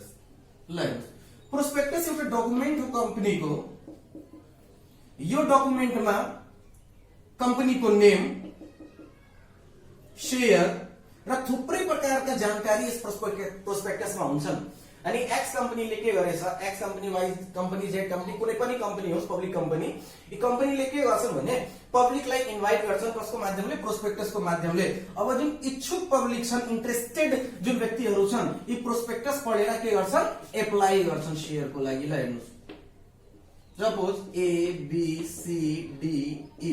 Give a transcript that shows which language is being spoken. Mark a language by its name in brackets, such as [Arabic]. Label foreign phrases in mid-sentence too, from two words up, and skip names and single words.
[Nepali] ल प्रोस्पेक्टस एउटा डकुमेन्ट हो कम्पनीको। यो डकुमेन्टमा कम्पनीको नेम, शेयर र थुप्रै प्रकारका जानकारी यस प्रोस्पेक्टसमा हुन्छन्। अनि एक्स कंपनीले के गरेछ, [English] X company Y company, Z company, [Nepali] कुनै पनि कंपनी होस्, [English] public company, [Nepali] यी कंपनीले के गर्छन् भने पब्लिकलाई इन्भाइट गर्छन्। कसको माध्यमले, प्रोस्पेक्टसको माध्यमले। अब जुन इच्छुक पब्लिक छन्, इन्ट्रेस्टेड जुन व्यक्तिहरू छन्, यी प्रोस्पेक्टस पढेर के गर्छन्, एप्लाई गर्छन् शेयरको लागि। ल हेर्नुस्, सपोज ए बी सी डी ई।